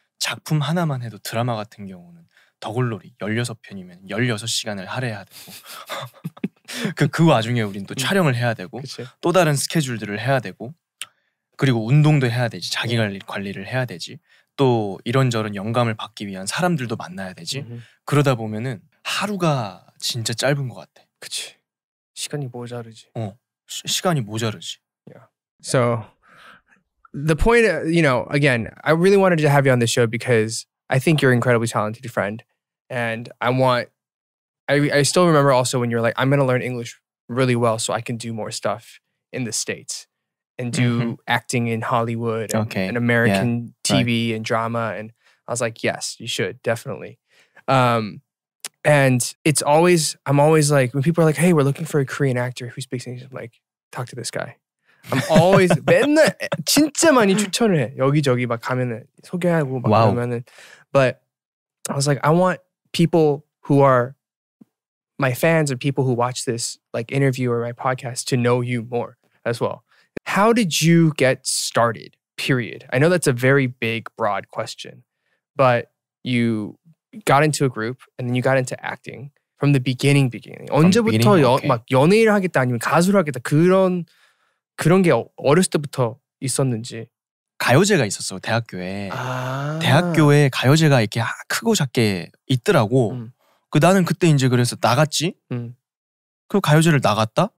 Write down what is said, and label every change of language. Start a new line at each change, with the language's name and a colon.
Korean: 작품 하나만 해도 드라마 같은 경우는 더글로리 16편이면 16시간을 할애해야 되고 그 와중에 우린 또 촬영을 해야 되고 그치. 또 다른 스케줄들을 해야 되고 그리고 운동도 해야 되지. 자기 관리를 해야 되지. 또 이런저런 영감을 받기 위한 사람들도 만나야 되지. 그러다 보면은 하루가 진짜 짧은 것 같아. 그치. 시간이 모자르지. 시간이 모자르지.
English: Yeah. So the point, again, I really wanted to have you on the show because I think you're an incredibly talented friend, and I still remember also when you're like, I'm going to learn English really well so I can do more stuff in the States and do acting in Hollywood and American TV and drama. And I was like, yes, you should, definitely. And I'm always like, when people are like, hey, we're looking for a Korean actor who speaks English, I'm like, talk to this guy. I'm always
Korean: 맨날 진짜 많이 추천을 해. 여기저기 막 가면은 소개하고 막 그러면은.
English: But I was like, I want people who are my fans or people who watch this like interview or my podcast to know you more as well. How did you get started? Period. I know that's a very big, broad question, but you got into a group and then you got into acting from the beginning.
Korean: 언제부터 막 연예인을 하겠다 아니면 가수를 하겠다 그런 게 어렸을 때부터 있었는지. 가요제가 있었어 대학교에. 대학교에 가요제가 이렇게 크고 작게 있더라고. 나는 그때 이제 그래서 나갔지. 그 가요제를 나갔다.